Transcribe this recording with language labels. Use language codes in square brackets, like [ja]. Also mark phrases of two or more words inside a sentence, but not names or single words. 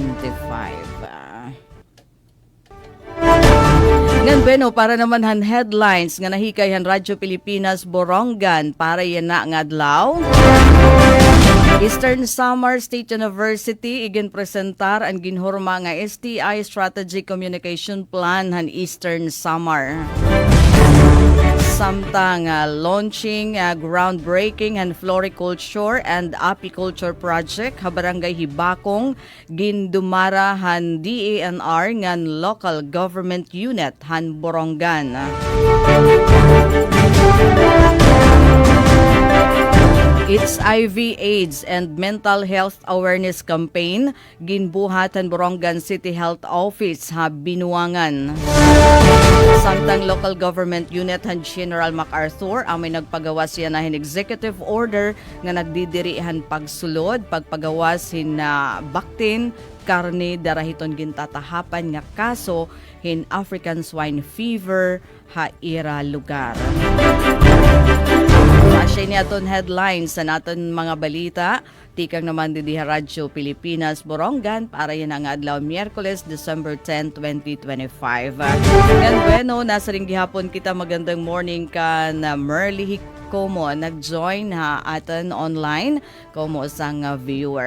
[war] Ngan beno para naman han headlines nga nahikay han Radyo Pilipinas Borongan para yan na nga adlaw. Eastern Samar State University igin presentar ang ginhurma nga STI Strategic Communication Plan han Eastern Samar. Samtang [en] launching groundbreaking and floriculture and apiculture project [war] ha Barangay Hibakong gindumara han DANR ngan [en] local government unit [war] han Borongan. It's IV AIDS and Mental Health Awareness Campaign ginbuhatan Borongan City Health Office ha binuangan. Samtang [en] local government unit [war] han General MacArthur ang may nagpagawas siya na hin [en] executive order [war] nga nagdidirihan pagsulod pagpagawas hin na baktin karne darahiton gintatahapan nga kaso hin [en] African swine fever [war] ha ira lugar. Asya ni aton headlines sa naton mga balita. Tikang naman di Radyo Pilipinas, Borongan para yan ang adlaw Miyerkules, December 10, 2025. Yan bueno, nasa ring gihapon kita magandang morning ka na Merly Como nag-join ha aton online como sang viewer.